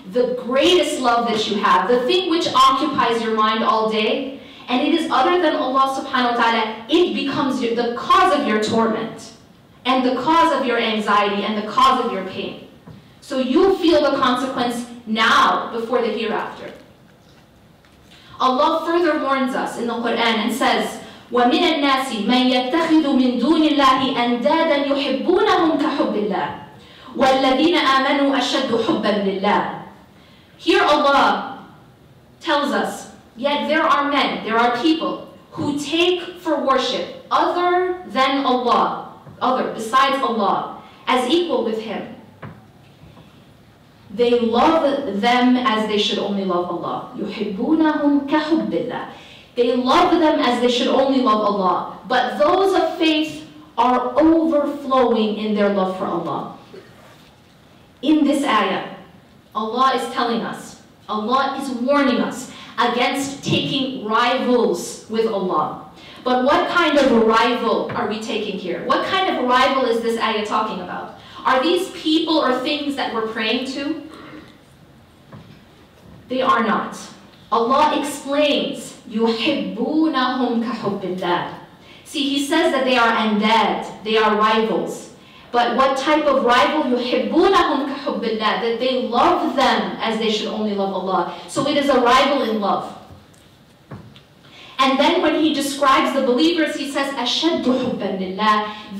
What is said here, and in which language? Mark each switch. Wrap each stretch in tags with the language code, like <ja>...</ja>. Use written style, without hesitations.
<en>the greatest love that you have, the thing which occupies your mind all day, and it is other than Allah subhanahu wa ta'ala, it becomes the cause of your torment, and the cause of your anxiety, and the cause of your pain. So you feel the consequence now before the hereafter. Allah further warns us in the Quran and says,</en> <ar>وَمِنَ النَّاسِ مَنْ يَتَّخِذُ مِنْ دُونِ اللَّهِ أَنْدَادًا يُحِبُّونَهُمْ كَحُبِّ اللَّهِ وَالَّذِينَ آمَنُوا أَشَدُّ حُبًّا لِلَّهِ.</ar> <en>Here Allah tells us, yet there are men, there are people who take for worship other than Allah, besides Allah, as equal with Him. They love them as they should only love Allah.</en> <ar>يُحِبُّونَهُمْ كَحُبِّ اللَّهِ.</ar> <en>They love them as they should only love Allah. But those of faith are overflowing in their love for Allah. In this ayah, Allah is telling us, Allah is warning us against taking rivals with Allah. But what kind of a rival are we taking here? What kind of a rival is this ayah talking about? Are these people or things that we're praying to? They are not. Allah explains,</en> <ar>يُحِبُّونَهُمْ كَحُبِّ اللَّهِ.</ar> <en>See, He says that they are andad, they are rivals. But what type of rival?</en> <ar>يُحِبُّونَهُمْ كَحُبِّ اللَّهِ,</ar> <en>that they love them as they should only love Allah. So it is a rival in love. And then when He describes the believers, He says,</en> <ar>أَشَدُّ حُبًّا لِلَّهِ.</ar>